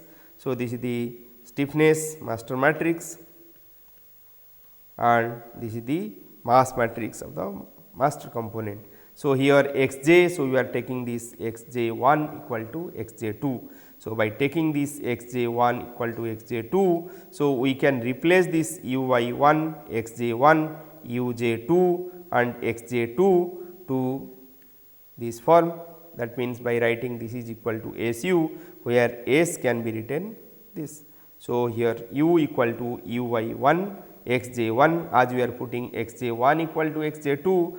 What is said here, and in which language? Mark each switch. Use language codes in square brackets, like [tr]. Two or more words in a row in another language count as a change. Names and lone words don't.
[en] So, this is the stiffness master matrix and this is the mass matrix of the master component. So, here x j, so we are taking this x j 1 equal to x j 2. So, by taking this x j 1 equal to x j 2, so we can replace this u y 1, x j 1, u j 2 and x j 2 to this form. That means, by writing this is equal to S u, where S can be written this. So, here u equal to u y 1 x j 1, as we are putting x j 1 equal to x j 2.